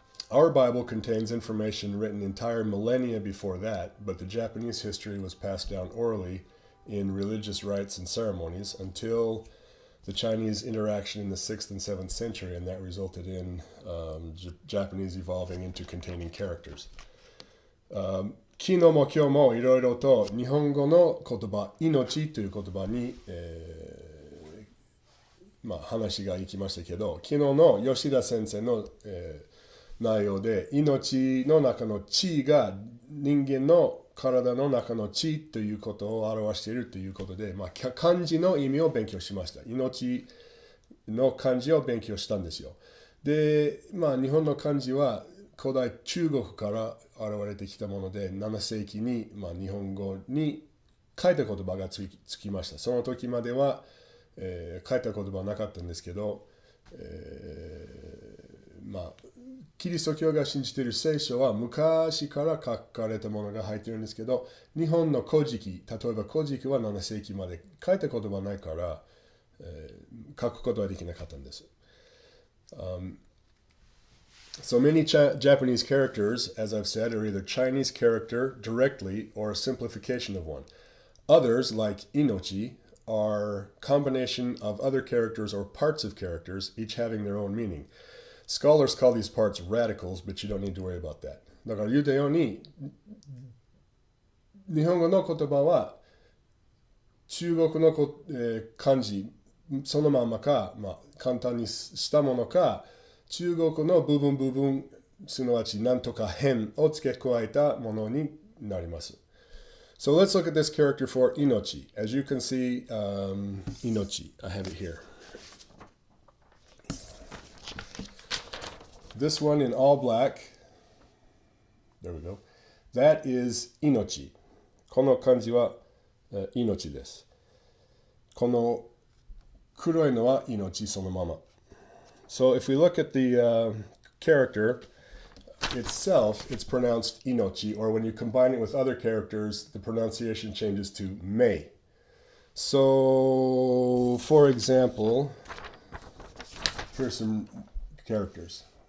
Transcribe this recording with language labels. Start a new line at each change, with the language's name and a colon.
English: Our Bible contains information written entire millennia before that, but the Japanese history was passed down orally in religious rites and ceremonies until the Chinese interaction in the 6th and 7th century, and that resulted in Japanese evolving into containing characters.
Japanese: 昨日も今日もいろいろと日本語の言葉、命という言葉に、話がいきましたけど、昨日の吉田先生の、内容で、命の中の地が人間の体の中の地ということを表しているということで、漢字の意味を勉強しました。命の漢字を勉強したんですよ。で、日本の漢字は古代中国から現れてきたもので、7世紀に、日本語に書いた言葉がつきました。その時までは、書いた言葉はなかったんですけど、キリスト教が信じている聖書は昔から書かれたものが入っているんですけど、日本の古事記、例えば古事記は7世紀まで書いた言葉ないから、書くことはできなかったんです。
English: So many Japanese characters, as I've said, are either Chinese character directly or a simplification of one. Others, like Inochi, are combination of other characters or parts of characters, each having their own meaning. Scholars call these parts radicals, but you don't need to worry about that.
Japanese: だから言うたように、日本語の言葉は中国の漢字そのままか、簡単にしたものか、中国の部分、すなわちなんとか変を付け加えたものになります。
English: So let's look at this character for Inochi. As you can see, Inochi, I have it here. This one in all black, there we go. That is Inochi.
Japanese: この漢字は命です。この黒いのは命そのまま。
English: So if we look at the character itself, it's pronounced Inochi, or when you combine it with other characters, the pronunciation changes to Mei. So, for example, here's some characters.